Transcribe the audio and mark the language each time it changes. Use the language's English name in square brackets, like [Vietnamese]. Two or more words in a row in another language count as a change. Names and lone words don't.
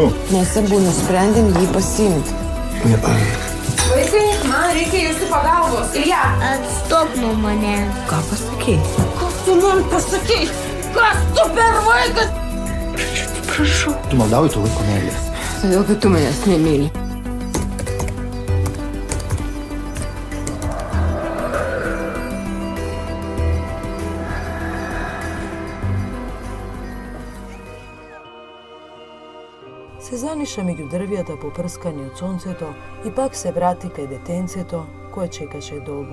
[Lithuanian] Mes abu nusprendėm jį pasiimti. Nepadedi. Vaikai, man reikia jūsų pagalbos. Ilja! Atstok nuo mane. Ką pasakei? Kas tu man pasakei? Kas tu per vaikas? Prašau. Tu maldauji tų vaiko meilės. Todėl, kad tu manęs nemyli. [Macedonian] Заниша меѓу дрвјата попрскани од сонцето и пак се врати кај детенцето кое чекаше долго.